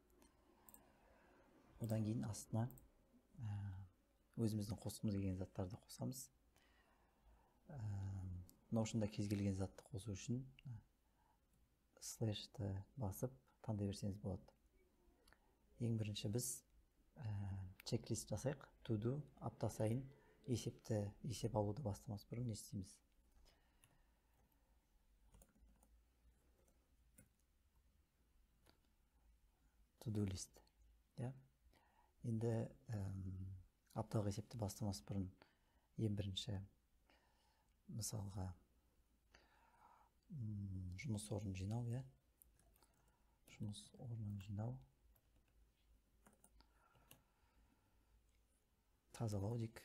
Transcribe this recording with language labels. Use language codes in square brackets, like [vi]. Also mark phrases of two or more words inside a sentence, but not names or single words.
[kk] Одан кейін астына өзіміздің қосқымыз келген заттарды қосамыз. Notion'да кез келген затты қосу үшін слэшті басып таңдай берсеңіз болады. Ең бірінші біз чек-лист жасайық. [en] To do [kk] апта сайын есеп алуды бастамас бұрын не істейміз? [en] To do list. [kk] Енді апталық есепті бастамас бұрын ең бірінші мысалға жұмыс орнын жинау, жұмыс орнын жинау, тазалау дейік.